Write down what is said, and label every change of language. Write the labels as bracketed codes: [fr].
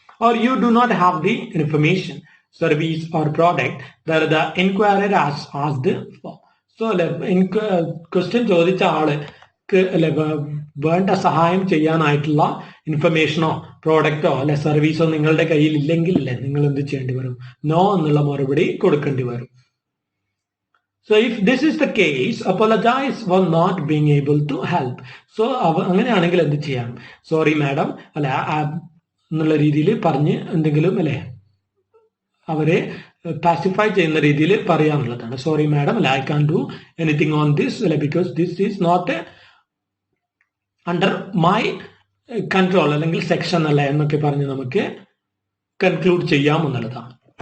[en] Or you do not have the information, service or product that the inquirer has asked for. [ml] So question ചോദിച്ച ആൾക്ക് അല്ലെ വേണ്ട സഹായം ചെയ്യാനായിട്ടുള്ള ഇൻഫർമേഷനോ പ്രോഡക്റ്റോ അല്ലെ സർവീസോ നിങ്ങളുടെ കയ്യിൽ ഇല്ലെങ്കിൽ അല്ലെ നിങ്ങൾ എന്ത് ചെയ്യേണ്ടി വരും, നോ എന്നുള്ള മറുപടി കൊടുക്കേണ്ടി വരും. [en] So if this is the case, apologize for not being able to help. [ml] So അങ്ങനെയാണെങ്കിൽ എന്ത് ചെയ്യാം, സോറി മാഡം അല്ലെ എന്നുള്ള രീതിയിൽ പറഞ്ഞ് എന്തെങ്കിലും അല്ലെ അവരെ പാസിഫൈ ചെയ്യുന്ന രീതിയിൽ പറയാനുള്ളതാണ്. [en] sorry madam അല്ലെ, I can do anything on this അല്ലെ, because this is not under my control അല്ലെങ്കിൽ section അല്ലെ [ml] എന്നൊക്കെ പറഞ്ഞ് നമുക്ക് കൺക്ലൂഡ് ചെയ്യാം എന്നുള്ളതാണ്.